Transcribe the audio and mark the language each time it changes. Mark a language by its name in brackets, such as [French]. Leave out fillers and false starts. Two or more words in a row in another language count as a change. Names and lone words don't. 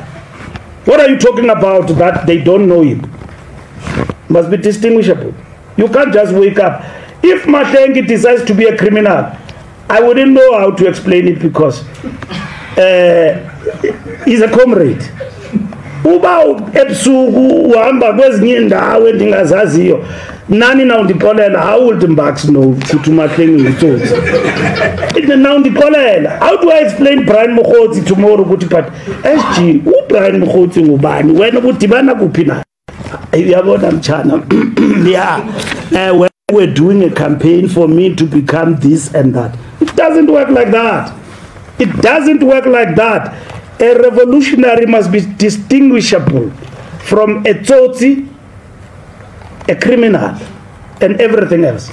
[English] What are you talking about that they don't know him? Must be distinguishable. You can't just wake up. If Mahlengi decides to be a criminal, I wouldn't know how to explain it because he's a comrade. [Xhosa] Uba ebusuku uhamba kwezinye indawo endingazaziyo nani na undikolela, [English] how would Mbax know [Xhosa] ukuthi Mahlengi utsotsi? [English] Now undikolela, how do I explain Brian Mokgotsi tomorrow ukuthi but SG Brian Mokgotsi [Xhosa] ngubani wena udibana kuphi na? Uyabona mchana. [English] Yeah, when we're doing a campaign for me to become this and that, it doesn't work like that. It doesn't work like that. A revolutionary must be distinguishable from a tsotsi, a criminal, and everything else.